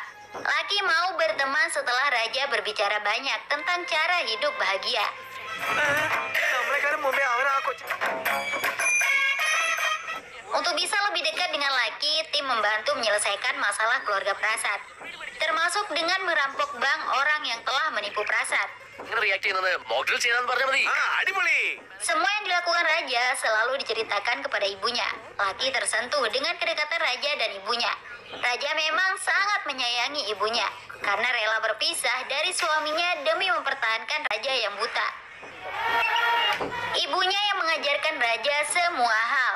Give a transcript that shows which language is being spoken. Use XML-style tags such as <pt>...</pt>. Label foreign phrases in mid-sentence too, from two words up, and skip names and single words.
<id>Lucky mau berteman setelah Raja berbicara banyak tentang cara hidup bahagia. Untuk bisa lebih dekat dengan Lucky, tim membantu menyelesaikan masalah keluarga Prasad. Termasuk dengan merampok bank orang yang telah menipu Prasad.</id> <ml>നിങ്ങൾ റിയാക്ട് ചെയ്യുന്നത് മോക്ഡ്രിൽ ചെയ്യാന്ന് പറഞ്ഞാൽ മതി.</ml> <id>Semua yang dilakukan Raja selalu diceritakan kepada ibunya. Lucky tersentuh dengan kedekatan Raja dan ibunya. Raja memang sangat menyayangi ibunya karena rela berpisah dari suaminya demi mempertahankan Raja yang buta. Ibunya yang mengajarkan Raja semua hal.</id>